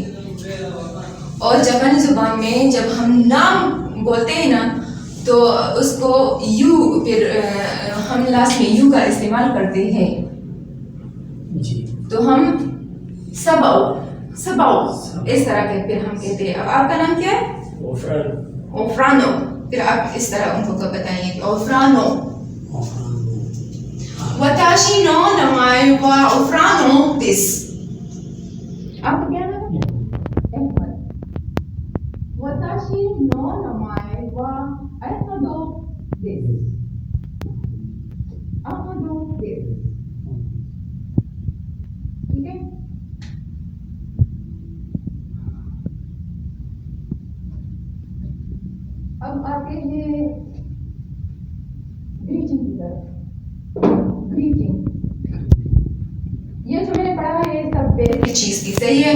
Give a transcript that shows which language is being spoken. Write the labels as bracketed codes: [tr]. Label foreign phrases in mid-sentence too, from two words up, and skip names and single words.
[hi] और जापानी जुबान में जब हम नाम बोलते हैं ना तो उसको यू, फिर हम लास्ट में यू का इस्तेमाल करते हैं, जी। तो हम सबाओ सबाओ इस तरह के फिर हम कहते हैं। अब आपका नाम क्या है? ओफ्रानो। फिर आप इस तरह उनको बताइए कि ओफ्रानो, [ja] 私の名前はオフラノです. [hi] आपका क्या नाम है? अहमद। [ja] 私の名前はアフマドです、アフマドです, [hi] ठीक है। अब आते हैं ग्रीटिंग की तरफ। ग्रीटिंग, ये जो मैंने पढ़ा है ये सब बेसिक चीज की, सही है।